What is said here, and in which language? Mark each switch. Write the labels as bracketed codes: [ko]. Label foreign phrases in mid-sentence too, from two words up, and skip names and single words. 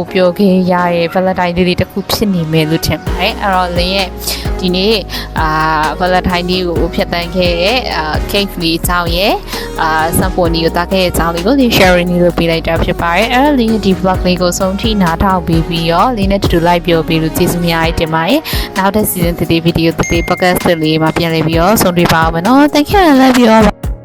[my] ပျော်ခဲ့ရတဲ့ Valentine Day လေးတစ်ခုဖြစ်နေမယ်လို့ထင်ပါတယ်အဲ့တော့လင်းရဲ့ဒီနေ့ Valentine Day ကိုဖြတ်သန်းခဲ့တဲ့cake လေးအကြောင်းရဲ့symphony ကိုတားခဲ့တဲ့အကြောင်းလေးကို sharing လုပ်ပေးလိုက်တာဖြစ်ပါတယ်အဲ့တော့လင်းရဲ့ဒီ vlog လေးကိုဆုံးထိနားထောင်ပြီးတော့လင်းနဲ့တူတူလိုက်ပြောပေးလို့ကျေးဇူးများတင်ပါတယ်နောက်တဲ့ [en] season 3 video 3 podcast [my] လေးမှာပြန်လည်ပြီးတော့ဆုံတွေ့ပါအောင်မယ်နော် [en] thank you and love you all